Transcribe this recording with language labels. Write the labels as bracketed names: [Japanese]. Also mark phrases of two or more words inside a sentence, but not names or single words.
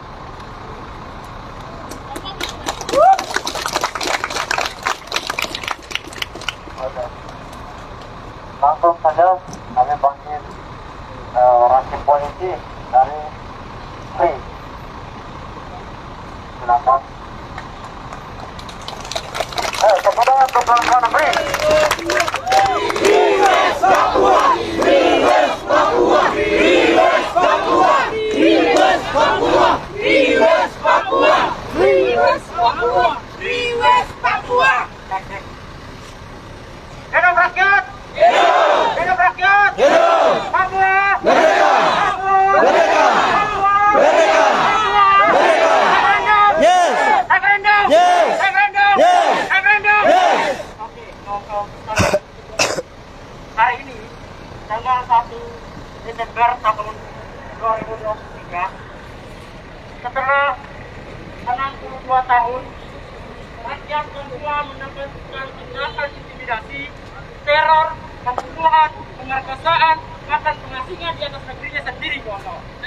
[Indonesian] Langsung saja kami panggil rakyat polisi dari Free. Silakan. Tepuk tangan untuk kawan-kawan Free. [English] Free West Papua, Free West Papua, Free West Papua, Free West Papua, Free West Papua, Free West Papua, Free West Papua. [Indonesian] Hidup rakyat! Hidup! Hidup rakyat! Hidup! Papua! Merdeka! Papua! Merdeka! Papua! Merdeka! Merdeka! Referendum! Yes! Referendum! Yes! Referendum! Yes! Referendum! Yes! Oke, hari ini tanggal 1 Desember tahun 2023 setelah 62 tahun rakyat Papua mendapatkan tindakan intimidasi, teror, pembunuhan, pemerkosaan, bahkan pengasingan di atas negerinya sendiri, kawan-kawan.